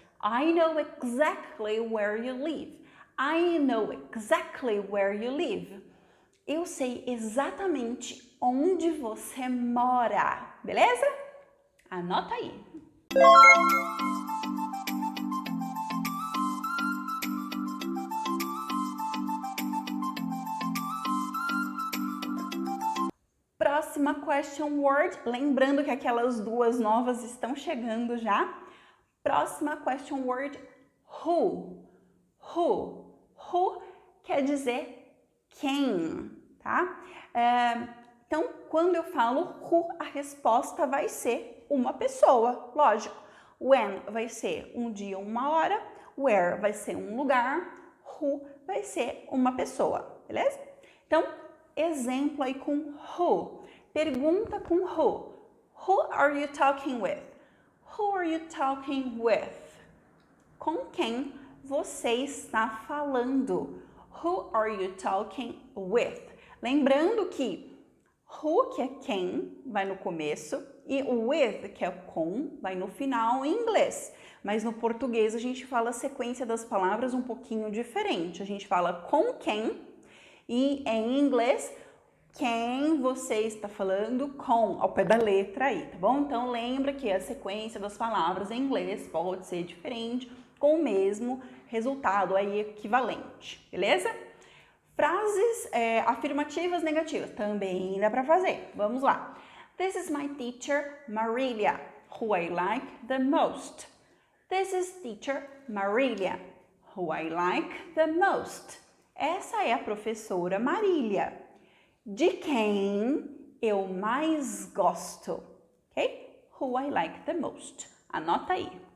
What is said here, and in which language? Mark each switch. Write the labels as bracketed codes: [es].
[en] I know exactly where you live. I know exactly where you live. [pt] Eu sei exatamente onde você mora, beleza? Anota aí. Próxima question word, lembrando que aquelas duas novas estão chegando já. Próxima question word, who. Who quer dizer quem, tá? Então, quando eu falo who, a resposta vai ser uma pessoa, lógico. When vai ser um dia, uma hora. Where vai ser um lugar. Who vai ser uma pessoa, beleza? Então, exemplo aí com who. Pergunta com who. [en] Who are you talking with? Who are you talking with? [pt] Com quem você está falando? [en] Who are you talking with? [pt] Lembrando que who, que é quem, vai no começo, e with, que é com, vai no final em inglês. Mas no português a gente fala a sequência das palavras um pouquinho diferente. A gente fala com quem e em inglês quem você está falando com, ao pé da letra aí, tá bom? Então lembra que a sequência das palavras em inglês pode ser diferente, com o mesmo resultado aí equivalente, beleza? Frases afirmativas negativas também dá para fazer. Vamos lá. [en] This is my teacher, Marilia, who I like the most. This is teacher Marilia, who I like the most. [pt] Essa é a professora Marília, de quem eu mais gosto, ok? [en] Who I like the most. [pt] Anota aí.